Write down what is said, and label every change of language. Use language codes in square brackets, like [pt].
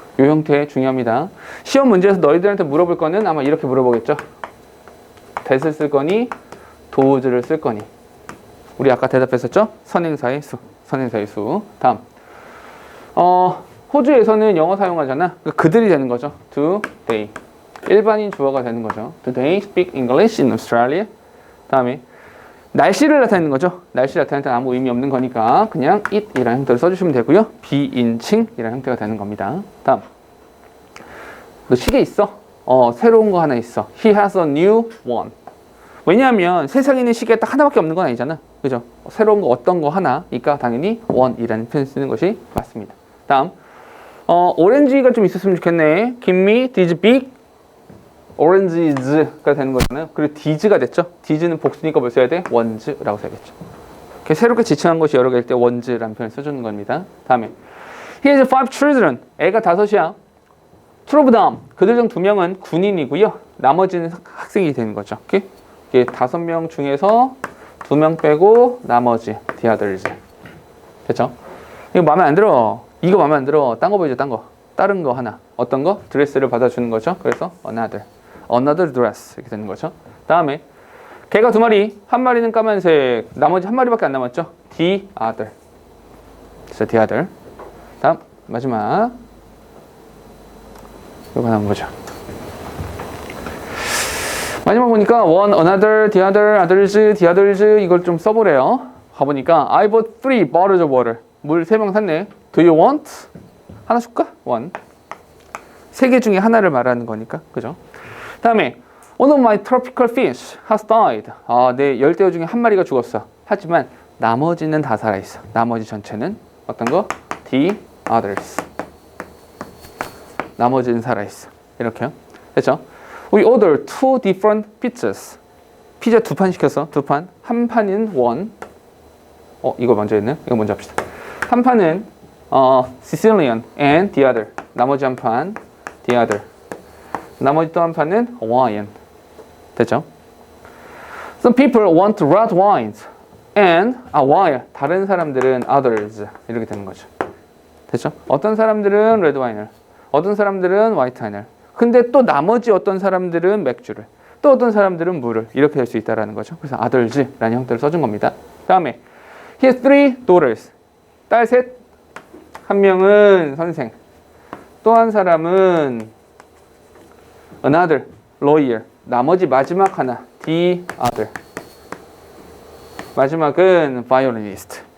[ko] 이 형태 중요합니다. 시험 문제에서 너희들한테 물어볼 거는 아마 이렇게 물어보겠죠. that을 쓸 거니 those를 쓸 거니. 우리 아까 대답했었죠? 선행사의 수. 선행사의 수. 다음. 호주에서는 영어 사용하잖아. 그들이 되는 거죠. [en] Do they. [ko] 일반인 주어가 되는 거죠. [en] Do they speak English in Australia? [ko] 다음에 날씨를 나타내는 거죠. 날씨를 나타낼 때는 아무 의미 없는 거니까 그냥 it이라는 형태를 써주시면 되고요. 비인칭이라는 형태가 되는 겁니다. 다음. 너 시계 있어? 새로운 거 하나 있어. [en] He has a new one. [ko] 왜냐하면 세상에 있는 시계가 딱 하나밖에 없는 건 아니잖아. 그죠? 새로운 거 어떤 거 하나니까 당연히 one이라는 표현을 쓰는 것이 맞습니다. 다음. 오렌지가 좀 있었으면 좋겠네. [en] Give me these big oranges [ko] 가 되는 거잖아요. 그리고 these가 됐죠. these는 복수니까 뭘 써야 돼? ones라고 써야겠죠. 새롭게 지칭한 것이 여러 개일 때 ones라는 표현을 써주는 겁니다. 다음에 [en] He has 5 children. [ko] 애가 5이야. [en] Two of them. [ko] 그들 중 2명은 군인이고요. 나머지는 학생이 되는 거죠. 오케이? 이게 5명 중에서 2명 빼고 나머지 [en] the others. [ko] 됐죠? 이거 마음에 안 들어. 이거 마음에 안 들어. 딴 거 보이죠? 딴 거. 다른 거 하나. 어떤 거? 드레스를 받아주는 거죠. 그래서 [en] another dress [ko] 이렇게 되는 거죠. 다음에 개가 2마리, 한 마리는 까만색, 나머지 한 마리밖에 안 남았죠. [en] the other. 그래서 the other. [ko] 다음 마지막 이거 한번 보자. 마지막 보니까 one, another, the other, others, the others 이걸 좀 써보래요. 가보니까 [en] I bought 3 bottles of water. [ko] 물 3병 샀네. [en] Do you want? [ko] 하나 줄까? one. 3개 중에 하나를 말하는 거니까. 그죠? 다음에 [en] One of my tropical fish has died. [ko] 내 열대어 중에 한 마리가 죽었어. 하지만 나머지는 다 살아있어. 나머지 전체는 어떤 거? [en] The others. [ko] 나머지는 살아있어. 이렇게요. 됐죠? [en] We ordered 2 different pizzas. [ko] 피자 2판 시켰어. 2판. 한 판은 one. 이거 먼저 했네. 이거 먼저 합시다. 한 판은 [en] Sicilian and the other. [ko] 나머지 한 판 [en] the other. [ko] 나머지 또 한 판은 Hawaiian. 됐죠? [en] Some people want red wines and while [ko] 다른 사람들은 [en] others [ko] 이렇게 되는 거죠. 됐죠? 어떤 사람들은 red wine을, 어떤 사람들은 white wine을. 근데 또 나머지 어떤 사람들은 맥주를, 또 어떤 사람들은 물을 이렇게 될 수 있다라는 거죠. 그래서 others라는 형태를 써준 겁니다. 다음에 [en] he has 3 daughters. [ko] 딸 셋. 한 명은 선생. 또 한 사람은 [en] another lawyer. [ko] 나머지 마지막 하나 [en] the other. [ko] 마지막은 violinist.